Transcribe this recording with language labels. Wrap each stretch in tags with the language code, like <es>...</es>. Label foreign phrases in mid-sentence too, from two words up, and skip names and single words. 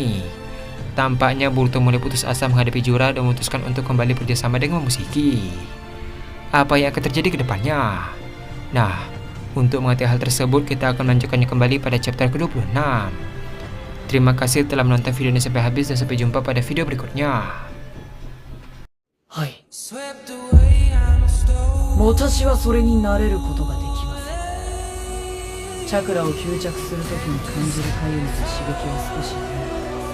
<id>Tampaknya Boruto mulai putus asa menghadapi Jura dan memutuskan untuk kembali bekerjasama dengan Momoshiki. Apa yang akan terjadi ke depannya? Nah, untuk mengetahui hal tersebut, kita akan melanjutkannya kembali pada chapter ke-26. Terima kasih telah menonton video ini sampai habis dan sampai jumpa pada video berikutnya.</id> <ja>はい。私はそれになれることができません。チャクラを吸着するときに感じるかゆみと刺激は少し</ja>